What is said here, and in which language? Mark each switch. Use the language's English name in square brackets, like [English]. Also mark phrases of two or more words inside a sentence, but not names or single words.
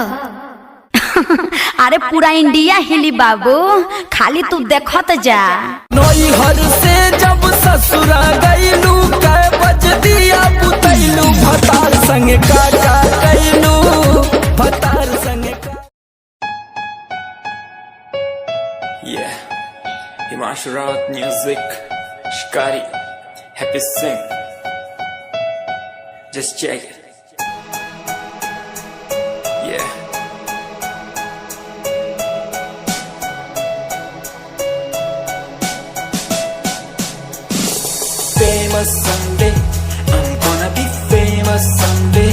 [Bhojpuri] अरे पूरा इंडिया हिली बाबू, खाली तू देखत जा। नैहर से जब ससुरा गईलू कै बज दिया बुतैलू भतार संगे का कैलू भतार संगे का। [English] Yeah, Himanshu Rawat music, Shikari, Happy Singh. Just check it. Yeah. Famous someday, I'm gonna be famous someday.